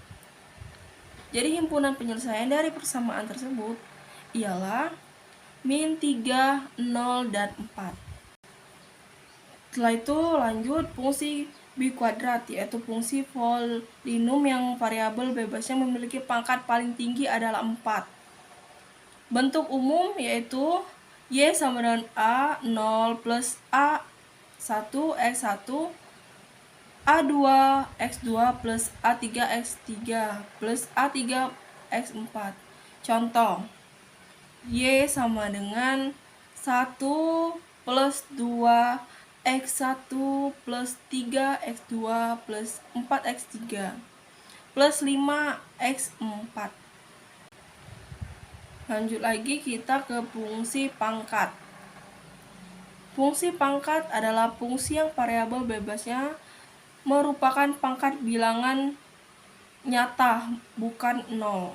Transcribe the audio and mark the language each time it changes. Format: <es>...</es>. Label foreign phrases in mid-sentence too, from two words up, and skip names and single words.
<id>Jadi himpunan penyelesaian dari persamaan tersebut ialah min 3, 0, dan 4. Setelah itu lanjut fungsi B kuadrat, yaitu fungsi polinom yang variabel bebasnya memiliki pangkat paling tinggi adalah 4. Bentuk umum yaitu Y sama dengan A0 plus A1 X1 A2 X2 plus A3 X3 plus A3 X4. Contoh, Y sama dengan 1 plus 2 X1 plus 3 X2 plus 4 X3 plus 5 X4. Lanjut lagi kita ke fungsi pangkat. Fungsi pangkat adalah fungsi yang variabel bebasnya merupakan pangkat bilangan nyata, bukan 0.</id>